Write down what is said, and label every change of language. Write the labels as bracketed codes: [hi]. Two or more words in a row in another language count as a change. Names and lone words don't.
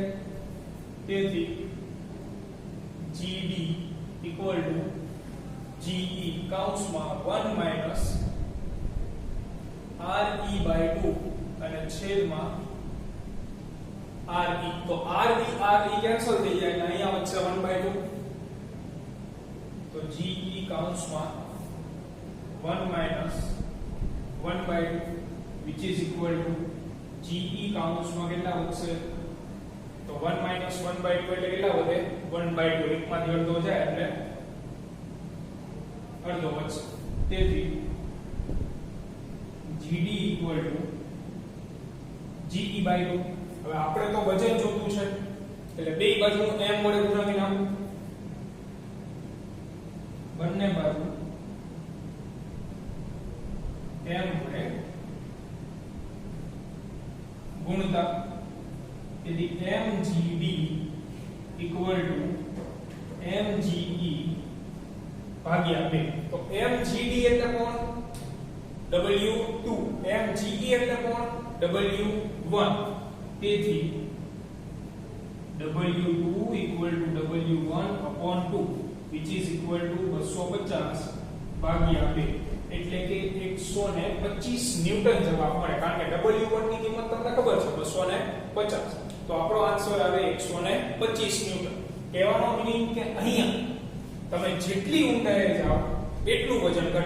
[gu] તેથી gd [en] equal to [gu] ge કૌંસમાં 1 માઈનસ re/2 અને છેદમાં re. તો re કેન્સલ થઈ જાય, અહીંયા વચ્ચે 1/2, તો ge કૌંસમાં 1 માઈનસ 1/2 [en] which is equal to [gu] ge કૌંસમાં કેટલા વધશે તો 1 માઈનસ 1/2 એટલે કેટલા વધે 1/2, એકમાંથી અડધો જાય એટલે અડધો વધશે. તેથી gd [en] equal to [gu] ge/2. હવે આપણે તો વજન જોતું છે, એટલે બે બાજુનું m વડે ગુણાવી નાખો, બંને બાજુ m વડે ગુણતા. તેથી mgd [en] equal to [gu] mge ભાગ્યા 2. તો mgd એટલે કોણ W2, mge એટલે કોણ W1. તેથી W2 [en] equal to [gu] W1 [en] upon 2 which is equal to [gu] 250 ભાગ્યા 2, એટલે કે 125 ન્યૂટન જવાબ મળે. કારણ કે W1 ની કિંમત તમને ખબર છે 250, તો આપણો આન્સર આવે 125 ન્યૂટન. કહેવાનો મીનિંગ કે અહીંયા તમે જેટલી ઊંડાઈએ જાઓ એટલું વજન ઘટે.